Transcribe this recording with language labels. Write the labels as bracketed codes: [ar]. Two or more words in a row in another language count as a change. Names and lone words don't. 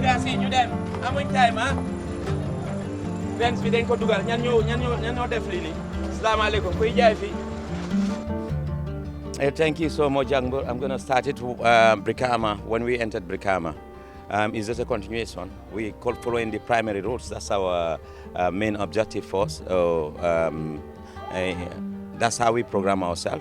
[wo] fii ñu dem amuñ time ah fence bi dañ ko dugal ñan ñoo def lii nii salaamaaleykum kuy jaay fii. [en] Thank you so much, I'm going to start it with Brikama. When we entered Brikama, it's just a continuation. We call following the primary roads. That's our main objective for us. That's how we program ourselves.